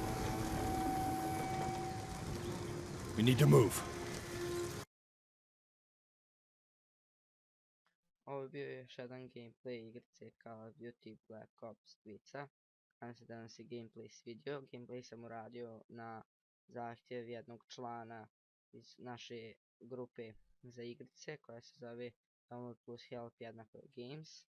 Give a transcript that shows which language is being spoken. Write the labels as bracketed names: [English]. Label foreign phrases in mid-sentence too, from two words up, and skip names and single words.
[English] We need to move. [Bosnian] Ovo je bio još jedan gameplay igrice Call of Duty Black Ops 2. Nadam se da vam se gameplay svidio. Gameplay sam uradio na zahtjev jednog člana iz naše grupe za igrice koja se zove Download plus Help jednako Games.